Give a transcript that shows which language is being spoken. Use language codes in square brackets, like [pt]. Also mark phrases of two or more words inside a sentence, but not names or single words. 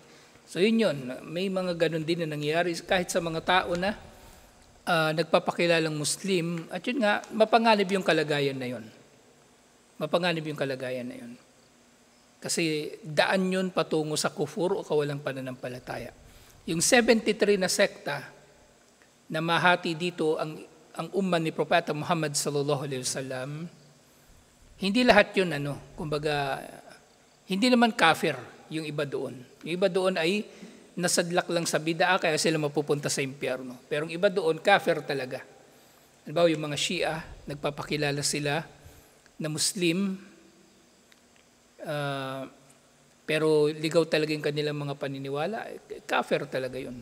[tl] So yun, may mga ganun din na nangyayari kahit sa mga tao na nagpapakilalang Muslim, at yun nga, mapanganib yung kalagayan na yun. Mapanganib yung kalagayan na yun. Kasi daan yun patungo sa kufur o kawalang pananampalataya. Yung 73 na sekta na mahati dito ang umman ni Propeta Muhammad [ar] صلى الله عليه وسلم, [tl] hindi lahat yun kumbaga, hindi naman kafir yung iba doon. Yung iba doon ay nasadlak lang sa bid'a kaya sila mapupunta sa impyerno. Pero yung iba doon, kafir talaga. Halimbawa yung mga Shia, nagpapakilala sila na Muslim, pero ligaw talaga yung kanilang mga paniniwala, kafir talaga yun.